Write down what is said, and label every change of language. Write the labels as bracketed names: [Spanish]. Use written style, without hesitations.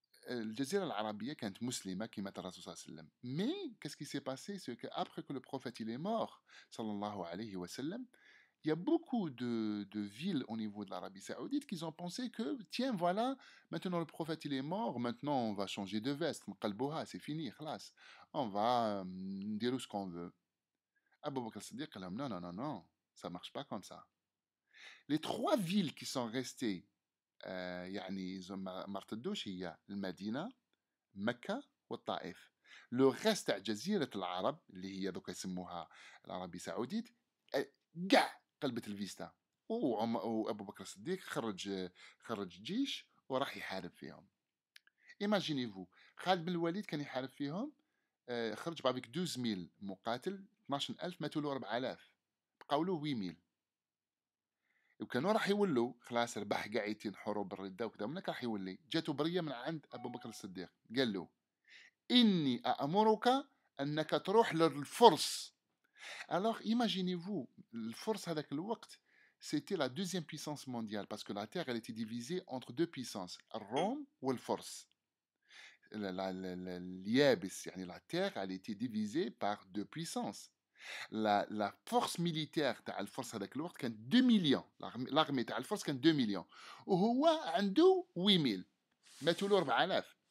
[Arabic] الجزيرة العربية كانت مسلمة كما الرسول صلى الله عليه وسلم. [French] Mais qu'est-ce qui s'est passé? C'est qu'après que le prophète il est mort, sallallahu alayhi wa sallam, il y a beaucoup de villes au niveau de l'Arabie Saoudite qui ont pensé que, tiens, voilà, maintenant le prophète il est mort, maintenant on va changer de veste, مقلبوها, c'est fini, خلاص. On va dire ce qu'on veut. Abu Bakr al-Siddiq [Arabic] قال لهم, [French] non, non, non, non, ça marche pas comme ça. Les trois villes qui sont restées [Arabic] يعني ما ارتدوش هي المدينة مكة والطائف. لو ريست تاع جزيرة العرب اللي هي دوكا يسموها العربي سعوديت كاع قلبت الفيستا. وابو بكر الصديق خرج جيش وراح يحارب فيهم. ايماجيني خالد بن الوليد كان يحارب فيهم، خرج بافيك 12000 مقاتل، 12000 ماتوا له 4000، بقاو له 8000. وكانوا راح يولوا خلاص ربح قاعدين حروب الردة وكذا، منك راح يولي. جاته برية من عند أبو بكر الصديق قال له إني أأمرك أنك تروح للفرس. [French] Alors imaginez-vous, [Arabic] الفرس هذاك الوقت [French] c'était la deuxième puissance mondiale parce que la terre elle était divisée entre deux puissances, Rome والفرس. [Arabic] اليابس يعني [French] la terre elle était divisée par deux puissances. La force militaire [Arabic] تاع الفرس هذاك الوقت كانت 2 مليون، l'armée تاع الفرس كانت 2 مليون وهو عنده 8000، ماتوا له 4000.